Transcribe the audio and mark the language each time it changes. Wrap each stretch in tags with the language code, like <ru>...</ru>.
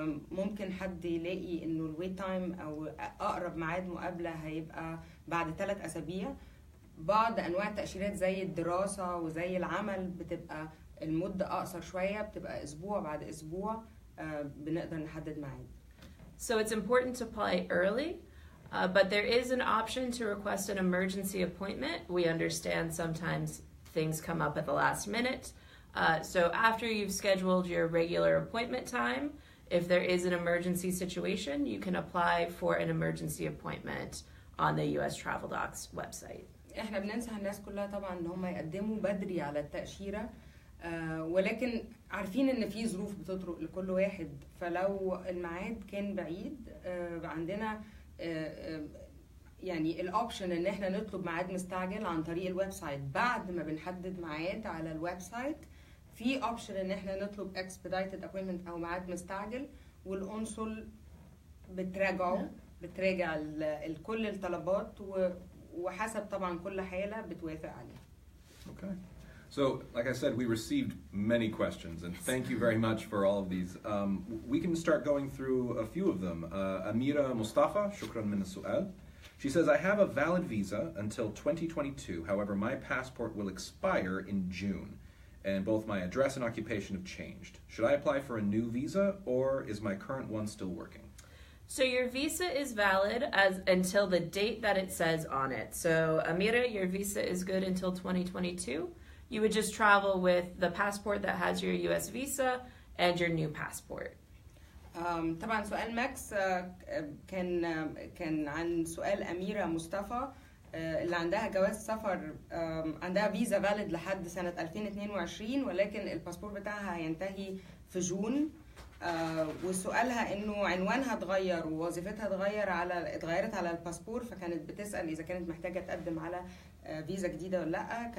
<ar>ممكن حد يلاقي انه</ar> <en>الويت تايم</en> <ar>او اقرب ميعاد مقابله هيبقى بعد 3 أسابيع. بعض انواع التأشيرات زي الدراسه وزي العمل بتبقى المده اقصر شويه، بتبقى اسبوع بعد اسبوع بنقدر نحدد ميعاد.</ar> <en>So it's important to apply early, but there is an option to request an emergency appointment. We understand sometimes things come up at the last minute. So after you've scheduled your regular appointment time, if there is an emergency situation, you can apply for an emergency appointment on the U.S. Travel Docs website.</en> <ar>احنا بننصح الناس كلها طبعا ان هم يقدموا بدري على التأشيرة، ولكن عارفين ان في ظروف بتطرق لكل واحد، فلو الميعاد كان بعيد عندنا يعني الاوبشن ان احنا نطلب ميعاد مستعجل عن طريق الويب سايت. بعد ما بنحدد ميعاد على الويب سايت في اوبشن ان احنا نطلب</ar> <en>expedited appointment</en> <ar>او ميعاد مستعجل، والقنصل بتراجع كل الطلبات وحسب طبعا كل حالة بتوافق عليها.</ar> <en>Okay. So, like I said, we received many questions, and thank you very much for all of these. We can start going through a few of them. Amira Mustafa,</en> <ar>shukran min as-su'al.</ar> <en>She says, I have a valid visa until 2022. However, my passport will expire in June, and both my address and occupation have changed. Should I apply for a new visa, or is my current one still working? So your visa is valid until the date that it says on it. So Amira, your visa is good until 2022. You would just travel with the passport that has your U.S. visa and your new passport.</en> <ar>طبعا سؤال ماكس كان عن سؤال أميرة مصطفى اللي عندها جواز سفر، عندها فيزا فاليد لحد سنة 2022 ولكن الباسبور بتاعها هينتهي في جون، وسؤالها انه عنوانها اتغير ووظيفتها اتغيرت على الباسبور، فكانت بتسأل اذا كانت محتاجة تقدم على فيزا جديدة ولا لا.</ar>